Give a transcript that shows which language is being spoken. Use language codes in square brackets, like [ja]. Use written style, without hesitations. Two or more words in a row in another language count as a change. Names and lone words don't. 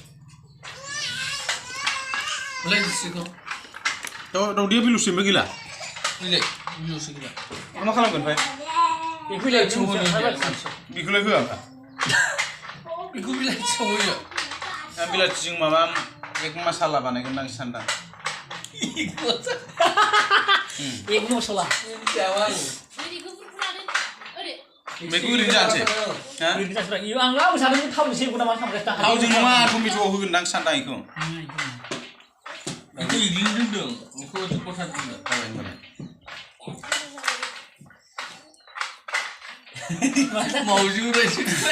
[brx] लायसिखौ दाउदैया बिलुसिमबो गैला बिलाय बिलुसि गैला मा खालामगोन ओमफ्राय बेखौलाय बेखौलाय होआ बेखौ बिलाइ सौयो आं बिलाथिजों माबा [hi] एक मसाला [brx] बानायगोन आं सानदां [hi] एक मसला [brx] जावा बेखौ ओरैनो जानोसै ओरैनो जासिबाय इयो आं लाबो सानदों थावजों सेवगोन नामा सानगासिनो थावजों नङा टमेट'आव होगोन आं सानदां बेखौ बेखौ इग्लिनो दोनदों बेखौ गथा दोनदों जाबाय होनबालाय मावजि रायसो